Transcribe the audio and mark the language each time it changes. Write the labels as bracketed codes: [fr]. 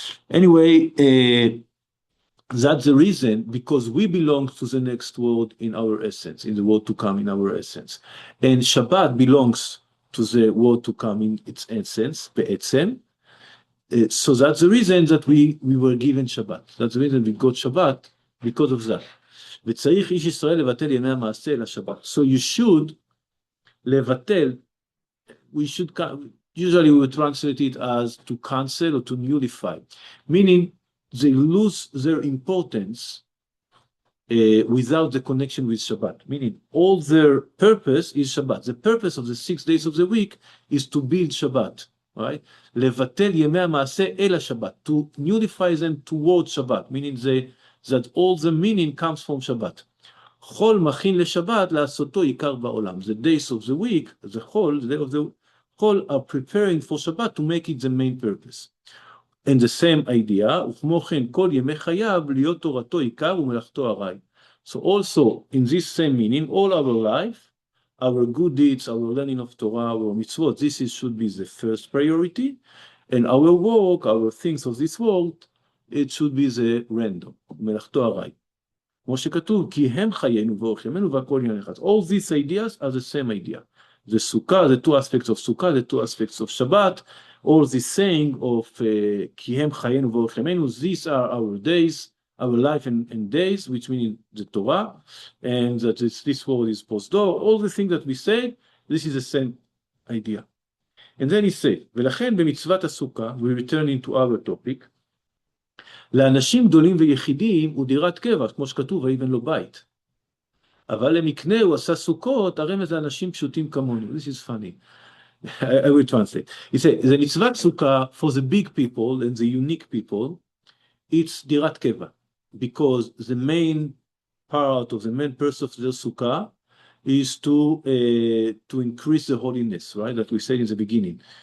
[en] Anyway, that's the reason, because we belong to the next world in our essence, in the world to come in our essence. And Shabbat belongs to the world to come in its essence, be'etzem. So that's the reason that we were given Shabbat. That's the reason we got Shabbat, because of that. [he] וצריך איש ישראל לבטל ימי המעשה לשבת. [en] So you should לבטל, usually we would translate it as to cancel or to nullify, meaning they lose their importance without the connection with Shabbat, meaning all their purpose is Shabbat. The purpose of the 6 days of the week is to build Shabbat, right? [he] Levatel yemei ha'maaseh el Shabbat, [en] to unify them towards Shabbat, meaning that all the meaning comes from Shabbat. [he] Chol machin leShabbat la'asoto ikar ba'olam. [en] The days of the week, the day of the Chol are preparing for Shabbat to make it the main purpose. And the same idea, [he] וכמו כן, כל ימי חייו להיות תורתו עיקר ומלאכתו ארעי. [en] So also, in this same meaning, all our life, our good deeds, our learning of Torah, our mitzvot, should be the first priority, and our work, our things of this world, it should be the random, [he] מלאכתו ארעי. כמו שכתוב, כי הם חיינו ואורך ימינו והכל עניין אחד. [en] All these ideas are the same idea. The Sukkah, the two aspects of Sukkah, the two aspects of Shabbat, all this saying of [he] כי הם חיינו ואורך ימינו, [en] these are our days, our life and days, which mean the Torah, and that this world is post-door, all the things that we say, this is the same idea. And then he said, [he] ולכן במצוות הסוכה, [en] we return into our topic, [he] לאנשים גדולים ויחידים הוא דירת קבע, כמו שכתוב, ויבן לו בית. אבל למקנה הוא עשה סוכות, הרמז לאנשים פשוטים כמונו. [en] This is funny. I will translate. He said, the mitzvah sukkah for the big people and the unique people, it's dirat keva, because the main part of the main purpose of the sukkah is to increase the holiness, right? That we said in the beginning.